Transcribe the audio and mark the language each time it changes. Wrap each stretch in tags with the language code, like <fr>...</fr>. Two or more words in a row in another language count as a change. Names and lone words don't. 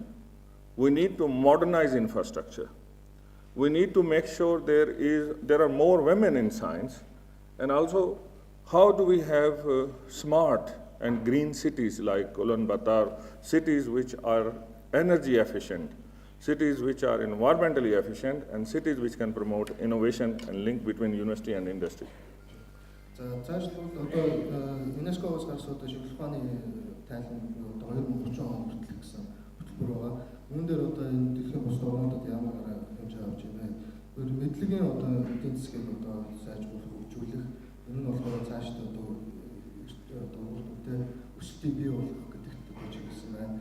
<en>We need to modernize infrastructure. We need to make sure there are more women in science, and also how do we have smart and green cities like Ulaanbaatar, cities which are energy efficient, cities which are environmentally efficient, and cities which can promote innovation and link between university and industry.</en> <mn>За цаашлбал одоо ЮНЕСКО-гоос гарсан одоо шинжлэх ухааны тайлбар одоо 2030 он хүртэл гэсэн хөтөлбөр байгаа. Үүн дээр одоо энэ дэлхийн бусад орнуудад ямар хэмжээ авч байна. Тэр мэдлэгийн одоо эдийн засгийг одоо сайжруулах, хөгжүүлэх энэ нь болохоор цаашдаа одоо үрдүнтэй өсөлтийг бий болгох гэдэгт төгөж ирсэн байна.</mn>